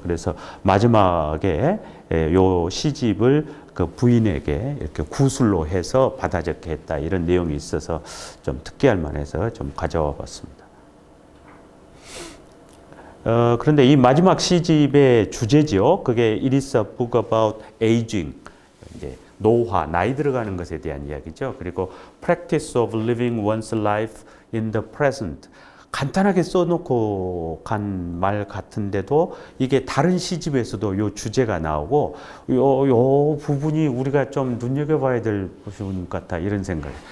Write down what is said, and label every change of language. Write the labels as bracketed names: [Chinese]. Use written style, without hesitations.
[Korean] 그래서 마지막에 요 시집을 그 부인에게 이렇게 구술로 해서 받아 적게 했다. 이런 내용이 있어서 좀 특기할 만해서 좀 가져와 봤습니다. 그런데 이 마지막 시집의 주제죠. [English] 그게 It is a book about aging. [Korean] 이제 노화, 나이 들어가는 것에 대한 이야기죠. [English] 그리고 Practice of living one's life in the present. [Korean] 간단하게 써놓고 간 말 같은데도 이게 다른 시집에서도 요 주제가 나오고 요 부분이 우리가 좀 눈여겨봐야 될 부분 같다 이런 생각.